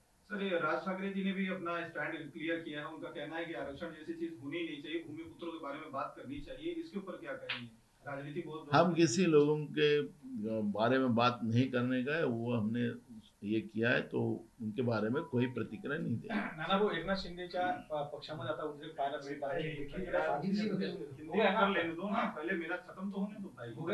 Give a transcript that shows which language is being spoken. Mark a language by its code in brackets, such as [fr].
[hi] Sir, ये राज ठाकरे जी ने भी अपना स्टैंड क्लियर किया है। उनका कहना है कि आरक्षण जैसी चीज होनी नहीं चाहिए, भूमिपुत्रों के बारे में बात करनी चाहिए। इसके ऊपर क्या कहेंगे? राजनीति बहुत हम किसी लोगों के बारे में बात नहीं करने का है, वो हमने ये किया है, तो उनके बारे में कोई प्रतिक्रिया नहीं दे। [mr] नाना भाऊ, एकनाथ शिंदेच्या पक्षामध्ये आता उद्रेक पाहायला मिळत आहे। [hi] हिंदी कर लेने दो ना, पहले मेरा खत्म तो होने दो भाई।